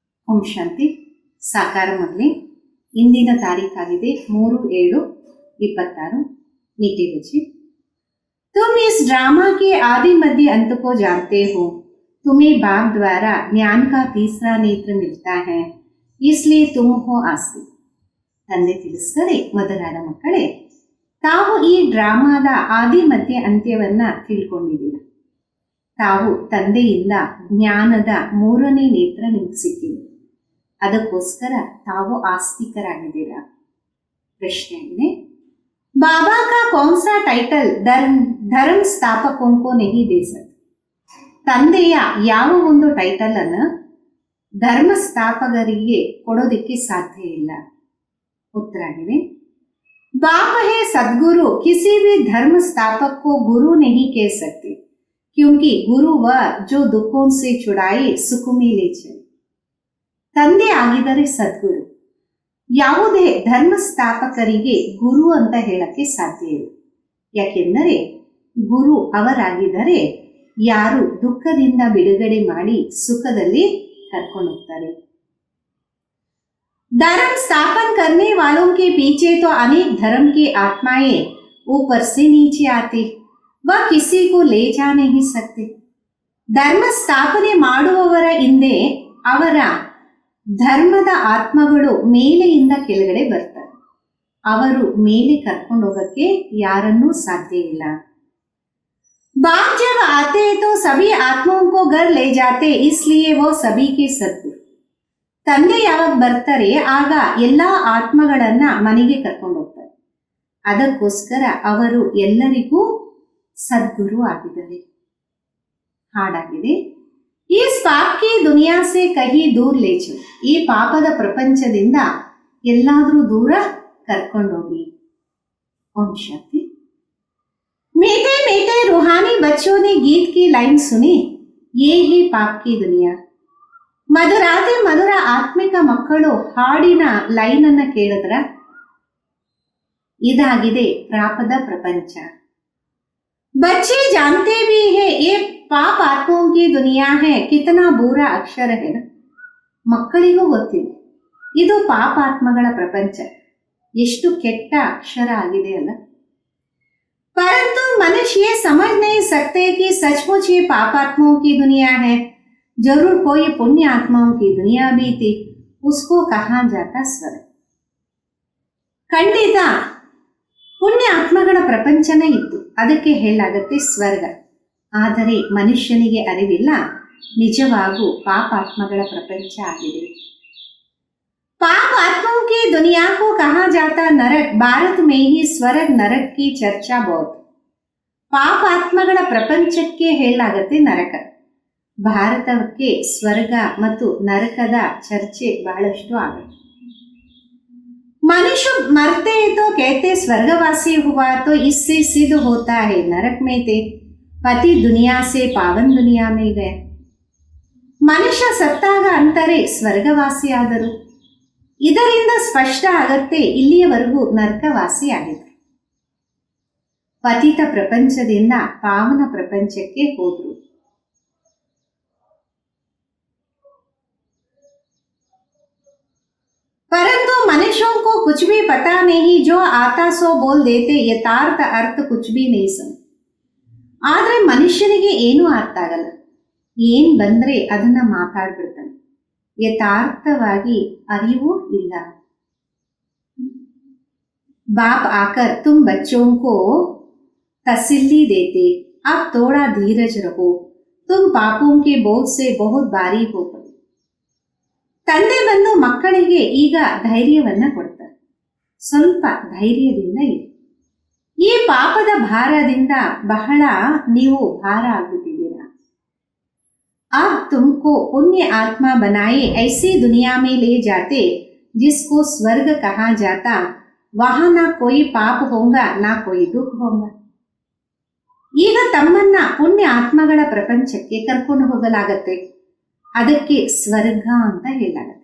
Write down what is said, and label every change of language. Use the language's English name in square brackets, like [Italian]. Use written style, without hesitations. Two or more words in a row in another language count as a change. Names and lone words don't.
[Kannada] ಓಂ ಶಾಂತಿ. ಸಾಕಾರ ಮಗಲಿ, ಇಂದಿನ ತಾರೀಖಾಗಿದೆ 3/7/26. [Hindi] मीठे बच्चे, तुम इस ड्रामा के आदि मध्य अंत को जानते हो. तुम्हें बाप द्वारा ज्ञान का तीसरा नेत्र मिलता है, इसलिए तुम हो आस्तिक. [Kannada] ತಂದೆ ತಿಳಿಸ್ತಾರೆ, ಮಧುರಾದ ಮಕ್ಕಳೇ, ತಾವು ಈ ಡ್ರಾಮಾದ ಆದಿ ಮಧ್ಯ ಅಂತ್ಯವನ್ನ ತಿಳ್ಕೊಂಡಿದ್ದೀರ. ತಾವು ತಂದೆಯಿಂದ ಜ್ಞಾನದ ಮೂರನೇ ನೇತ್ರ ನಿಮಗೆ ಸಿಕ್ಕಿದೆ. ಅದಕ್ಕೋಸ್ಕರ ತಾವು ಆಸ್ತಿಕರಾಗಿದ್ದೀರಾ. ಪ್ರಶ್ನೆ ಆಗಿದೆ, [Hindi] बाबा का कौन सा टाइटल धर्म ಸ್ಥಾಪಕೋ नहीं दे सकते. [Kannada] ತಂದೆಯ ಯಾವ ಒಂದು ಟೈಟಲ್ ಅನ್ನು ಧರ್ಮ ಸ್ಥಾಪಕರಿಗೆ ಕೊಡೋದಕ್ಕೆ ಸಾಧ್ಯ ಇಲ್ಲ. ಉತ್ತರ ಆಗಿದೆ, [Hindi] बाप है सदगुरु, किसी भी धर्म स्थापक को गुरु नहीं कह सकते, क्योंकि गुरु वह जो दुखों से छुड़ाए सुख में ले चले. [Kannada] ತಂದೆ ಆಗಿದರೆ ಸದ್ಗುರು. ಯಾವುದೇ ಧರ್ಮ ಸ್ಥಾಪಕರಿಗೆ ಗುರು ಅಂತ ಹೇಳಕ್ಕೆ ಸಾಧ್ಯ ಇಲ್ಲ. ಯಾಕೆಂದರೆ ಗುರು ಅವರಾಗಿದ್ದರೆ ಯಾರು ದುಃಖದಿಂದ ಬಿಡುಗಡೆ ಮಾಡಿ ಸುಖದಲ್ಲಿ ಕರ್ಕೊಂಡು ಹೋಗ್ತಾರೆ. [Hindi] धर्म स्थापन करने वालों के पीछे तो अनेक धर्म की आत्माएं ऊपर से नीचे आती, वह किसी को ले जा नहीं सकते. [Kannada] ಧರ್ಮ ಸ್ಥಾಪನೆ ಮಾಡುವವರ ಹಿಂದೆ ಅವರ ಧರ್ಮದ ಆತ್ಮಗಳು ಮೇಲೆಯಿಂದ ಕೆಳಗಡೆ ಬರ್ತಾರೆ. ಅವರು ಮೇಲೆ ಕರ್ಕೊಂಡು ಹೋಗಕ್ಕೆ ಯಾರನ್ನೂ ಸಾಧ್ಯ ಇಲ್ಲ. [Hindi] बाप जब आते तो सभी आत्माओं को घर ले जाते, इसलिए वो सभी के सद्गुरु. [Kannada] ತಂದೆ ಯಾವಾಗ ಬರ್ತಾರೆ ಆಗ ಎಲ್ಲಾ ಆತ್ಮಗಳನ್ನ ಮನೆಗೆ ಕರ್ಕೊಂಡು ಹೋಗ್ತಾರೆ. ಅದಕ್ಕೋಸ್ಕರ ಅವರು ಎಲ್ಲರಿಗೂ ಸದ್ಗುರು ಆಗಿದ್ದಾರೆ. ಹಾಡಾಗಿದೆ, [Hindi] इस पाप की दुनिया से कहीं दूर ले चलो. [Kannada] ಈ ಪಾಪದ ಪ್ರಪಂಚದಿಂದ ಎಲ್ಲಾದ್ರೂ ದೂರ ಕರ್ಕೊಂಡೋಗಿ. ಓಂ ಶಾಂತಿ. [Hindi] मीठे मीठे रूहानी बच्चों ने गीत की लाइन सुनी, ये ही पाप की दुनिया. [Kannada] ಮಧುರಾತಿ ಮಧುರ ಆತ್ಮಿಕ ಮಕ್ಕಳು ಹಾಡಿನ ಲೈನ್ ಅನ್ನ ಕೇಳಿದ್ರ, ಇದಾಗಿದೆ ಪಾಪದ ಪ್ರಪಂಚ. [Hindi] बच्चे जानते भी है ये पाप आत्माओं की दुनिया है, कितना बुरा अक्षर है ना. [Kannada] ಮಕ್ಕಳಿಗೂ ಗೊತ್ತಿದೆ ಇದು ಪಾಪಾತ್ಮಗಳ ಪ್ರಪಂಚ, ಎಷ್ಟು ಕೆಟ್ಟ ಅಕ್ಷರ ಆಗಿದೆ ಅಲ್ಲ. [Hindi] परंतु मनुष्य ये समझ नहीं सकते कि सचमुच ये पापात्माओं की दुनिया है. जरूर कोई पुण्य आत्माओं की दुनिया भी थी, उसको कहा जाता स्वर्ग. [Kannada] ಖಂಡಿತ ಪುಣ್ಯ ಆತ್ಮಗಳ ಪ್ರಪಂಚನೇ ಇತ್ತು, ಅದಕ್ಕೆ ಹೇಳಲಾಗತ್ತೆ ಸ್ವರ್ಗ. ಆದರೆ ಮನುಷ್ಯನಿಗೆ ಅರಿವಿಲ್ಲ, ನಿಜವಾಗೂ ಪಾಪಾತ್ಮಗಳ ಪ್ರಪಂಚ ಆಗಿದೆ. [Hindi] पाप आत्माओं की दुनिया को कहा जाता नरक. भारत में ही स्वर्ग नरक की चर्चा बहुत. [Kannada] पाप ಆತ್ಮಗಳ ಪ್ರಪಂಚಕ್ಕೆ ಹೇಳಲಾಗತ್ತೆ ನರಕ. ಭಾರತಕ್ಕೆ ಸ್ವರ್ಗ ಮತ್ತು ನರಕದ ಚರ್ಚೆ ಬಹಳಷ್ಟು ಆಗುತ್ತೆ. [Hindi] मनुष्य मरते तो कहते स्वर्गवासी हुआ, तो इससे सिद्ध होता है नरक में थे, पति दुनिया से पावन दुनिया में गए. [Kannada] ಮನುಷ್ಯ ಸತ್ತಾಗ ಅಂತಾರೆ ಸ್ವರ್ಗವಾಸಿ ಆದರು. ಇದರಿಂದ ಸ್ಪಷ್ಟ ಆಗತ್ತೆ ಇಲ್ಲಿಯವರೆಗೂ ನರಕವಾಸಿ ಆಗಿದ್ರು. ಪತಿತ ಪ್ರಪಂಚದಿಂದ ಪಾವನ ಪ್ರಪಂಚಕ್ಕೆ ಹೋದ್ರು. [Hindi] परंतु मनुष्यों को कुछ भी पता नहीं, जो आता सो बोल देते, यथार्थ अर्थ कुछ भी नहीं समझ. [Kannada] ಆದ್ರೆ ಮನುಷ್ಯನಿಗೆ ಏನೂ ಅರ್ಥ ಆಗಲ್ಲ, ಏನ್ ಬಂದ್ರೆ ಅದನ್ನ ಮಾತಾಡ್ಬಿಡ್ತಾನೆ, ಯಥಾರ್ಥವಾಗಿ ಅರಿವು ಇಲ್ಲ. [Hindi] बाप आकर तुम बच्चों को तसल्ली देते, अब थोड़ा धीरज रहो, तुम पापों के बोझ से बहुत भारी हो पड़े. [Kannada] ತಂದೆ ಬಂದು ಮಕ್ಕಳಿಗೆ ಈಗ ಧೈರ್ಯವನ್ನ ಕೊಡ್ತಾರೆ, ಸ್ವಲ್ಪ ಧೈರ್ಯದಿಂದ ಇರಿ, ಈ ಪಾಪದ ಭಾರದಿಂದ ಬಹಳ ನೀವು ಭಾರ ಆಗುತ್ತಿದ್ದೀರಾ. [Hindi] अब तुमको पुण्य आत्मा बनाए ऐसी दुनिया में ले जाते जिसको स्वर्ग कहा जाता, वहां ना कोई पाप होगा ना कोई दुख होगा. [Kannada] ಈಗ ತಮ್ಮನ್ನ ಪುಣ್ಯ ಆತ್ಮಗಳ ಪ್ರಪಂಚಕ್ಕೆ ಕರ್ಕೊಂಡು ಹೋಗಲಾಗತ್ತೆ, ಅದಕ್ಕೆ ಸ್ವರ್ಗ ಅಂತ ಹೇಳಲಾಗತ್ತೆ.